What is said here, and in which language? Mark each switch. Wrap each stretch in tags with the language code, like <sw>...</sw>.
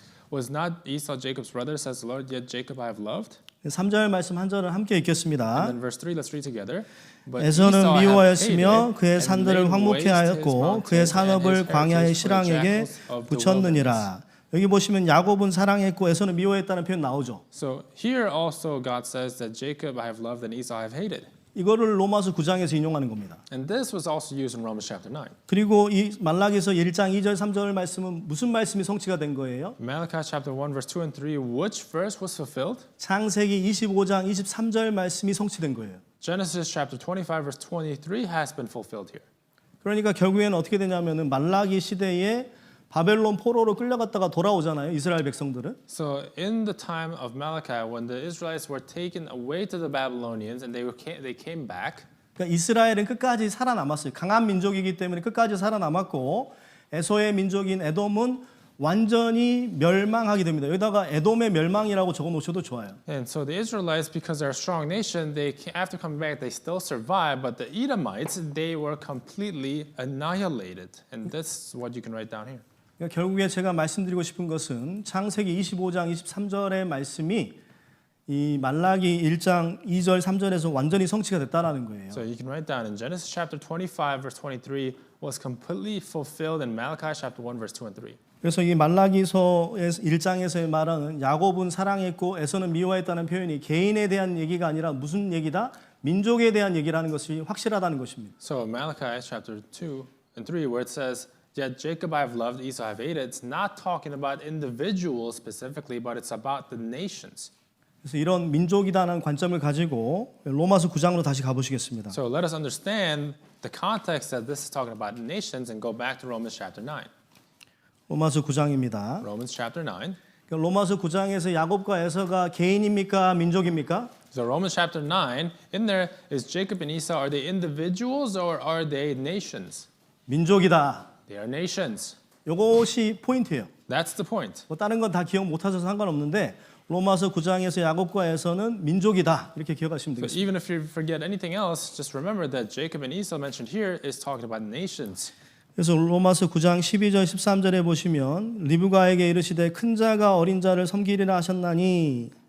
<en>Was not Esau Jacob's brother, says the Lord, yet Jacob I have loved?</en> <ko>3절 말씀 한 절을 함께 읽겠습니다.</ko> <en>And then verse 3, let's read together. But</en> <ko>에서는</ko> <en>Esau I have</en> <ko>미워하였으며</ko> <en>hated,</en> <ko>그의</ko> <en>and</en> <ko>산들을</ko> <en>laid</en> <ko>황무케</ko> <en>waste his</en> <ko>하였고</ko> <en>mountains,</en> <ko>그의</ko> <en>and</en> <ko>산업을</ko> <en>his</en> <ko>광야의</ko> <en>heritage for the</en> <ko>실랑에게</ko> <en>jackals of the wilderness.</en> <ko>붙였느니라. 여기 보시면 야곱은 사랑했고 에서는 미워했다는 표현 나오죠.</ko> <en>So here also God says that Jacob I have loved and Esau I have hated.</en> <ko>이거를 로마서 9장에서 인용하는 겁니다.</ko> <en>And this was also used in Romans chapter 9.</en> <ko>그리고 이 말라기서 1장 2절 3절 말씀은 무슨 말씀이 성취가 된 거예요?</ko> <en>Malachi chapter 1 verse 2 and 3, which verse was fulfilled?</en> <ko>창세기 25장 23절 말씀이 성취된 거예요.</ko> <en>Genesis chapter 25 verse 23 has been fulfilled here.</en> <ko>그러니까 결국에는 어떻게 되냐면은 말라기 시대에 바벨론 포로로 끌려갔다가 돌아오잖아요. 이스라엘 백성들은.</ko> <en>So in the time of Malachi, when the Israelites were taken away to the Babylonians and they came back,</en> <ko>그러니까 이스라엘은 끝까지 살아남았어요. 강한 민족이기 때문에 끝까지 살아남았고 에서의 민족인 에돔은 완전히 멸망하게 됩니다. 여기다가 에돔의 멸망이라고 적어 놓으셔도 좋아요.</ko> <en>and so the Israelites, because they're a strong nation, after coming back, they still survived. But the Edomites, they were completely annihilated, and that's what you can write down here.</en> <ko>그러니까 결국에 제가 말씀드리고 싶은 것은 창세기 25장 23절의 말씀이 이 말라기 1장 2절 3절에서 완전히 성취가 됐다라는 거예요.</ko> <en>So you can write down in Genesis chapter 25 verse 23 was completely fulfilled in Malachi chapter 1 verse 2 and 3.</en> <ko>그래서 이 말라기서 1장에서의 말하는 야곱은 사랑했고 에서는 미워했다는 표현이 개인에 대한 얘기가 아니라 무슨 얘기다? 민족에 대한 얘기라는 것이 확실하다는 것입니다.</ko> <en>So Malachi chapter 2 and 3 where it says, yet Jacob I have loved, Esau I have hated, it's not talking about individuals specifically, but it's about the nations.</en> <ko>그래서 이런 민족이다라는 관점을 가지고 로마서 9장으로 다시 가보시겠습니다.</ko> <en>So let us understand the context that this is talking about nations and go back to Romans chapter 9.</en> <ko>로마서 9장입니다.</ko> <en>Romans chapter 9.</en> <ko>로마서 9장에서 야곱과 에서가 개인입니까? 민족입니까?</ko> <en>So Romans chapter 9, in there is Jacob and Esau, are they individuals or are they nations?</en> <ko>민족이다.</ko> <en>They are nations.</en> <ko>이것이 포인트예요.</ko> <en>That's the point.</en> <ko>뭐 다른 건 다 기억 못하셔서 상관없는데 로마서 9장에서 야곱과 에서는 민족이다. 이렇게 기억하시면</ko> <en>So</en> <ko>되겠습니다.</ko> <en>even if you forget anything else, just remember that Jacob and Esau mentioned here is talking about nations.</en> <ko>그래서 로마서 9장 12절 13절에 보시면 리브가에게 이르시되 큰 자가 어린 자를 섬기리라 하셨나니</ko>